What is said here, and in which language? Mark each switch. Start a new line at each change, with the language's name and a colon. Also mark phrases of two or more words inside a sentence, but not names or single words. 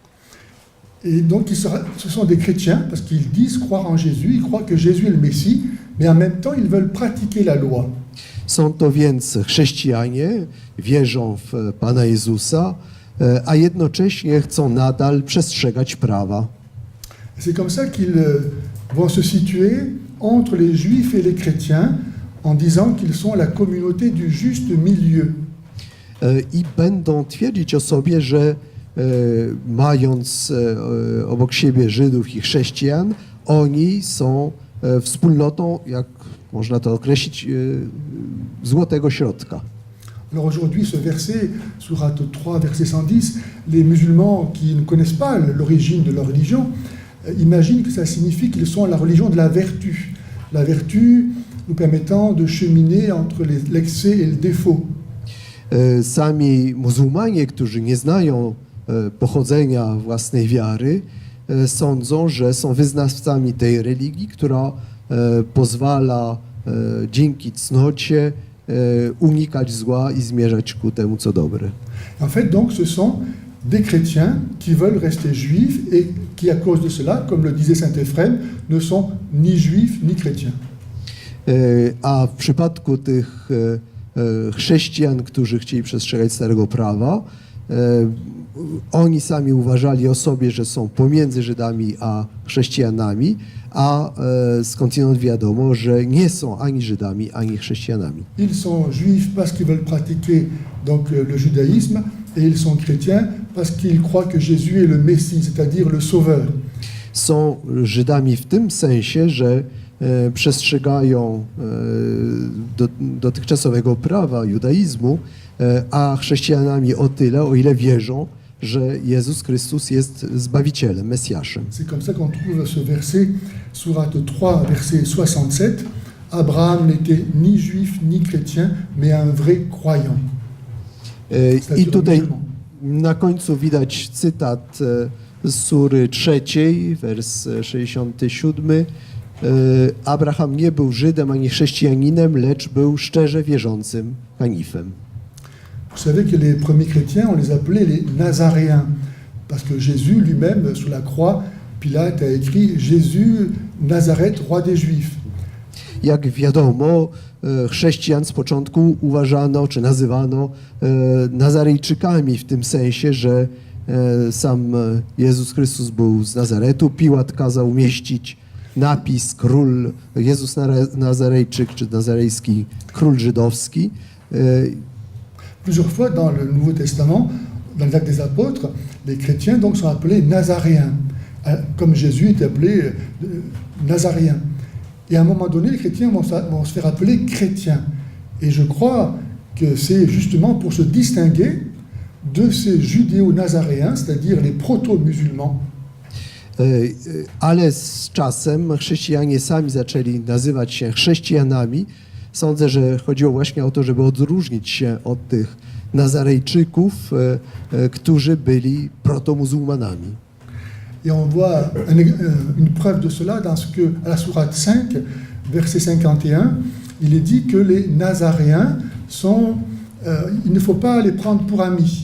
French: Et donc ce sont des chrétiens, parce qu'ils disent croire en Jésus, ils croient que Jésus est le Messie, mais en même temps, ils veulent pratiquer la loi.
Polish: Są to więc chrześcijanie, wierzą w Pana Jezusa, a jednocześnie chcą nadal przestrzegać prawa.
French: C'est comme ça qu'ils vont se situer entre les juifs et les chrétiens en disant qu'ils sont la communauté du juste milieu.
Polish: I będą twierdzić o sobie, że mając obok siebie Żydów i chrześcijan, oni są wspólnotą, jak można to określić, złotego środka.
French: Alors aujourd'hui, ce verset, Sourate 3, verset 110, les musulmans qui ne connaissent pas l'origine de leur religion imaginent que ça signifie qu'ils sont la religion de la vertu nous permettant de cheminer entre l'excès et le défaut.
Polish: Sami muzułmanie, którzy nie znają pochodzenia własnej wiary, sądzą, że są wyznawcami tej religii, która pozwala dzięki cnocie unikać zła i zmierzać ku temu, co dobre.
French: En fait, donc, ce sont des chrétiens qui veulent rester juifs et qui, à cause de cela, comme le disait saint Éphrem, ne sont ni juifs ni chrétiens.
Polish: A w przypadku tych chrześcijan, którzy chcieli przestrzegać starego prawa, oni sami uważali o sobie, że są pomiędzy Żydami a chrześcijanami, a skądinąd wiadomo, że nie są ani Żydami, ani chrześcijanami.
French: Ils sont juifs parce qu'ils veulent pratiquer donc le judaïsme et ils sont chrétiens parce qu'ils croient que Jésus est le Messie, c'est-à-dire le Sauveur.
Polish: Są Żydami w tym sensie, że przestrzegają dotychczasowego prawa judaizmu, a chrześcijanami o tyle, o ile wierzą, że Jezus Chrystus jest Zbawicielem, Mesjaszem.
French: C'est comme ça qu'on trouve ce verset, Sourate 3, verset 67. Abraham n'était ni juif ni chrétien, mais un vrai croyant.
Polish: I tutaj na końcu widać cytat z Sury 3, wers 67. Abraham nie był Żydem ani chrześcijaninem, lecz był szczerze wierzącym Hanifem.
French: Vous savez que les premiers chrétiens, on les appelait les Nazaréens, parce que Jésus lui-même, sous la croix, Pilate a écrit Jésus, Nazareth, roi des Juifs.
Polish: Jak wiadomo, chrześcijan z początku uważano, czy nazywano Nazarejczykami w tym sensie, że sam Jezus Chrystus był z Nazaretu. Piłat kazał umieścić napis król Jezus Nazarejczyk, czy nazarejski król żydowski.
French: Plusieurs fois dans le Nouveau Testament, dans les Actes des Apôtres, les chrétiens donc sont appelés Nazaréens, comme Jésus est appelé Nazaréen. Et à un moment donné, les chrétiens vont se faire appeler chrétiens. Et je crois que c'est justement pour se distinguer de ces judéo-nazaréens, c'est-à-dire les proto-musulmans.
Polish: Ale z czasem chrześcijanie sami zaczęli nazywać się chrześcijanami. Sądzę, że chodziło właśnie o to, żeby odróżnić się od tych Nazarejczyków, którzy byli protomuzułmanami.
French: Et on voit une preuve de cela dans ce que, à la sourate 5, verset 51, il est dit que les Nazaréens sont, il ne faut pas les prendre pour amis.